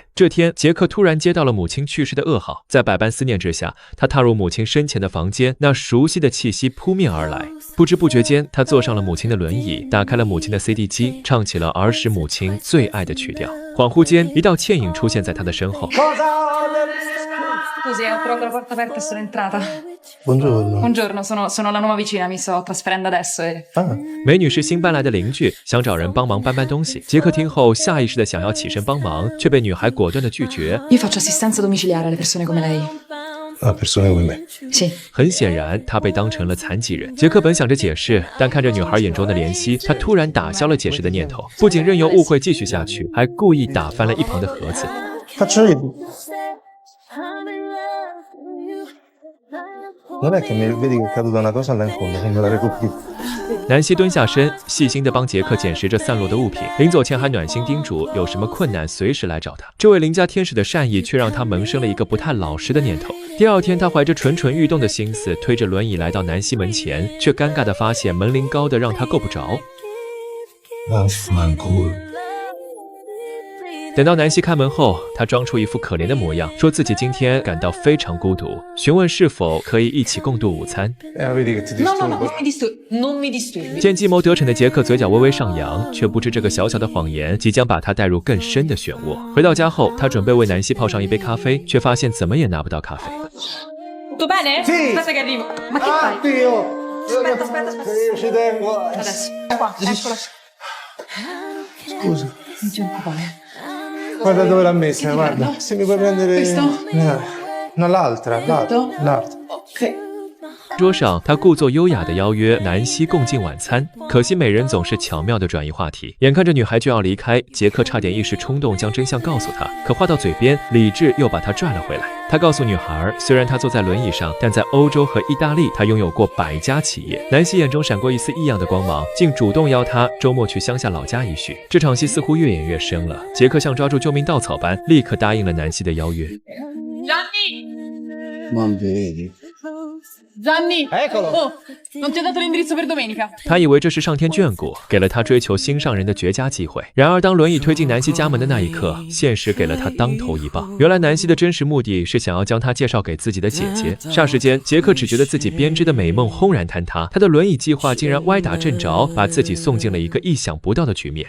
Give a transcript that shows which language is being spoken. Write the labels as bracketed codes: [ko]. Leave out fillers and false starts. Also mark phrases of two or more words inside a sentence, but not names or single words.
[zh] 这天，杰克突然接到了母亲去世的噩耗，在百般思念之下，他踏入母亲生前的房间，那熟悉的气息扑面而来。不知不觉间，他坐上了母亲的轮椅，打开了母亲的 CD 机，唱起了儿时母亲最爱的曲调。恍惚间，一道倩影出现在他的身后。 [it] Scusi, ho trovato la porta aperta e sono entrata. Buongiorno. Buongiorno, sono la nuova vicina, mi sto trasferendo adesso e... [zh] 美女是新搬来的邻居，想找人帮忙搬东西。杰克听后，下意识的想要起身帮忙，却被女孩果断的拒绝。 [it] Io faccio assistenza domiciliare alle persone come lei. Persone come me. Sì. [zh] 很显然，他被当成了残疾人。杰克本想着解释，但看着女孩眼中的怜惜，他突然打消了解释的念头。不仅任由误会继续下去，还故意打翻了一旁的盒子。 [it] Faccio io. Non è che mi vedi che è caduta una cosa là in fondo, che me la recuperi. [zh] 南希蹲下身，细心地帮杰克捡拾着散落的物品，临走前还暖心叮嘱，有什么困难随时来找他。这位邻家天使的善意，却让他萌生了一个不太老实的念头。第二天，他怀着蠢蠢欲动的心思，推着轮椅来到南希门前，却尴尬地发现门铃高得让他够不着。等到南希开门后，他装出一副可怜的模样，说自己今天感到非常孤独，询问是否可以一起共度午餐。 [it] Vedi che ti No, disturbo. non mi disturbi. [zh] 见计谋得逞的杰克嘴角微微上扬，却不知这个小小的谎言即将把他带入更深的漩涡。回到家后，他准备为南希泡上一杯咖啡，却发现怎么也拿不到咖啡。 [it] Tutto bene? Sì. Aspetta che arrivo. Ma che fai? Dio! Aspetta. Io ci tengo. Adesso. Qua, eccola. Scusa, Non ti occupare. guarda dove l'ha messa, guarda. Se mi puoi prendere... Questo? No, l'altra. Ok. [zh] 桌上，他故作优雅地邀约南希共进晚餐，可惜美人总是巧妙地转移话题。眼看着女孩就要离开，杰克差点一时冲动将真相告诉她，可话到嘴边，理智又把他拽了回来。他告诉女孩，虽然他坐在轮椅上，但在欧洲和意大利，他拥有过100家企业。南希眼中闪过一丝异样的光芒，竟主动邀他周末去乡下老家一叙。这场戏似乎越演越深了，杰克像抓住救命稻草般，立刻答应了南希的邀约。 [it] Gianni! Non vedi. Gianni! Eccolo! Oh, non ti ho dato l'indirizzo per domenica. [zh] 他以为这是上天眷顾，给了他追求心上人的绝佳机会。然而，当轮椅推进南希家门的那一刻，现实给了他当头一棒。原来，南希的真实目的是想要将他介绍给自己的姐姐。霎时间，杰克只觉得自己编织的美梦轰然坍塌，他的轮椅计划竟然歪打正着，把自己送进了一个意想不到的局面。